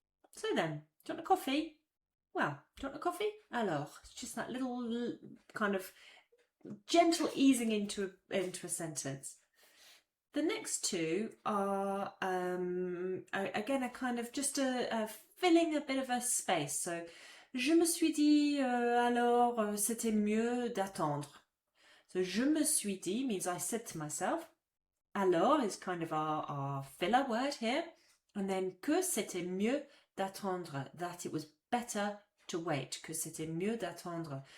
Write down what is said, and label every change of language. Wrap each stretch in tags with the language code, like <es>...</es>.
<en>So then, do you want a coffee? Well, do you want a coffee? Alors, it's just that little kind of gentle easing into a sentence. The next two are, again, a kind of just a filling a bit of a space.</en> <fr>So, je me suis dit, alors, c'était mieux d'attendre.</fr> <en>So,</en> <fr>je me suis dit</fr> <en>means I said to myself. Alors is kind of our filler word here. And then,</en> <fr>que c'était mieux d'attendre,</fr> <en>that it was better to wait,</en> <fr>que c'était mieux d'attendre.</fr>